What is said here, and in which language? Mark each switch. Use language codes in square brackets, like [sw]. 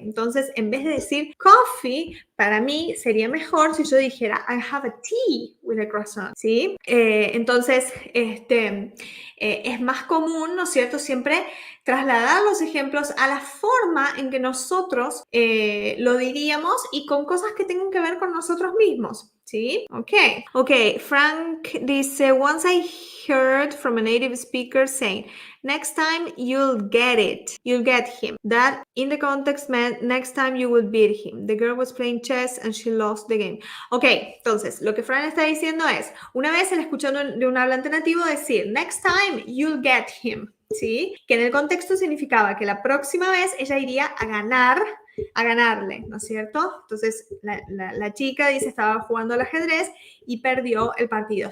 [es] Entonces, en vez de decir coffee, para mí sería mejor si yo dijera, I have a tea with a croissant, ¿sí? Entonces, es más común, ¿no es cierto?, siempre trasladar los ejemplos a la forma en que nosotros lo diríamos y con cosas que tengan que ver con nosotros mismos. ¿Sí? [en] Ok, Frank dice, once I heard from a native speaker saying, next time you'll get it, you'll get him. That in the context meant next time you will beat him. The girl was playing chess and she lost the game. [es] Ok, entonces, lo que Fran está diciendo es, una vez él escuchó de un hablante nativo decir, next time you'll get him, ¿sí? Que en el contexto significaba que la próxima vez ella iría a ganarle, ¿no es cierto? Entonces, la chica dice, estaba jugando al ajedrez y perdió el partido.